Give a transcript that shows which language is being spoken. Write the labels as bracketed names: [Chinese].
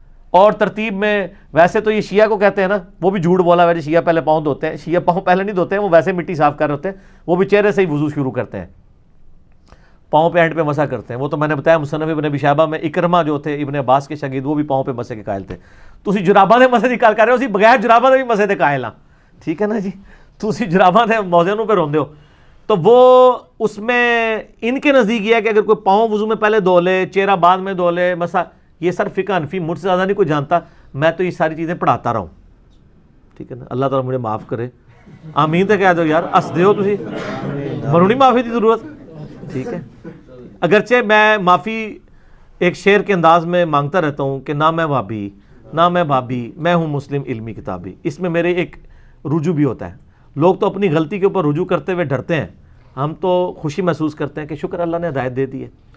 [Urdu] اور ترتیب میں ویسے تو یہ شیعہ کو کہتے ہیں نا, وہ بھی جھوٹ بولا ویسے شیعہ پہلے پاؤں دھوتے ہیں. شیعہ پاؤں پہلے نہیں دھوتے ہیں, وہ ویسے مٹی صاف کر رہے ہوتے ہیں, وہ بھی چہرے سے ہی وضو شروع کرتے ہیں, پاؤں پہ اینڈ پہ مسح کرتے ہیں. وہ تو میں نے بتایا مصنف ابن ابی شیبہ میں اکرمہ جو تھے ابن عباس کے شاگرد, وہ بھی پاؤں پہ مسح کے قائل تھے. [Punjabi] تسی جراباں دے مسح دی گل کر رہے ہو, اسی بغیر جراباں دے بھی مسح دے قائل ہاں. ٹھیک ہے نا جی, تسی جراباں دے موزے نوں پہ روندے ہو. [Urdu] تو وہ اس میں ان کے نزدیک یہ ہے کہ اگر کوئی پاؤں وضو میں پہلے دھو لے, چہرہ بعد میں دھو لے, مسح, یہ سر فقہ حنفی مجھ سے زیادہ نہیں کوئی جانتا, میں تو یہ ساری چیزیں پڑھاتا رہا ہوں. ٹھیک ہے نا, اللہ تعالیٰ مجھے معاف کرے. [Punjabi] آمین تے کہہ دو یار, ہس دے ہو تسی, منوں نہیں معافی دی ضرورت. [Urdu] ٹھیک ہے, اگرچہ میں معافی ایک شعر کے انداز میں مانگتا رہتا ہوں کہ نہ میں وہابی نہ میں بھابی, میں ہوں مسلم علمی کتابی. اس میں میرے ایک رجوع بھی ہوتا ہے. لوگ تو اپنی غلطی کے اوپر رجوع کرتے ہوئے ڈرتے ہیں, ہم تو خوشی محسوس کرتے ہیں کہ شکر اللہ نے ہدایت دے دی ہے.